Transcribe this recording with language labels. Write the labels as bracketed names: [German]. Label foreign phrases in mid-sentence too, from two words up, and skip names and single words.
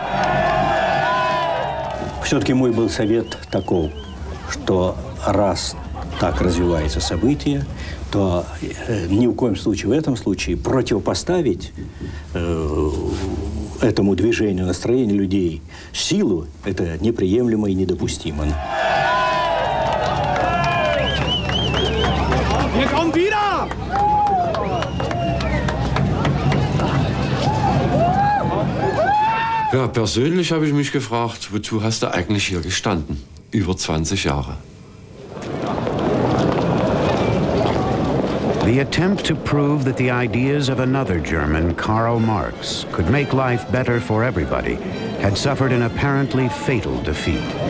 [Russian] Все-таки мой был совет таков, что раз так развивается событие, то ни в коем случае в этом случае противопоставить этому движению, настроению людей силу, это неприемлемо и недопустимо. [German] Ja, persönlich habe ich mich gefragt, wozu hast du eigentlich hier gestanden? Über 20 Jahre. [English] The attempt to prove that the ideas of another German, Karl Marx, could make life better for everybody had suffered an apparently fatal defeat.